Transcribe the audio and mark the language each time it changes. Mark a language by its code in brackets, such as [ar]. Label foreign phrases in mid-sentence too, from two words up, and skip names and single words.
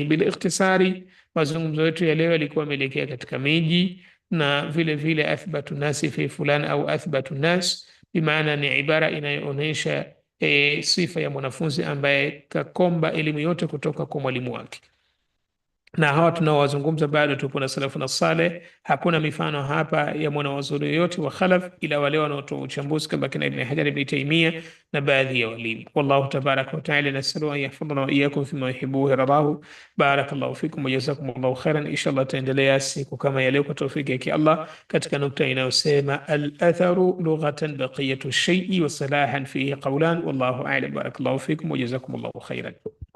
[sw] Bil ikhtisari, mazungumzo yetu ya leo yalikuwa yameelekea katika miji na vile vile [ar] أثبت الناس في فلان أو أثبت الناس, [sw] bimaana ni ibara inayoonyesha sifa ya mwanafunzi ambaye kakomba elimu yote kutoka kwa mwalimu wake. Na hawa tunaowazungumza bado tupo na salafu na saleh. Hakuna mifano hapa ya mwanawazuri yoyote wa khalaf ila wale wanaotoa uchambuzi kama kina Ibn Hajar, Ibn Taymiyyah na baadhi ya walimu. [ar] والله تبارك وتعالى نسأل أن يحفظنا وإياكم فيما يحب يرضاه. بارك الله فيكم وجزاكم الله خيرا. [sw] Inshallah taendelea siku kama ya leo kwa tawfiki yake Allah katika nukta inayosema [ar] الأثر لغة بقية الشيء واصطلاحا فيه قولان والله أعلم. بارك الله فيكم وجزاكم الله خيرا.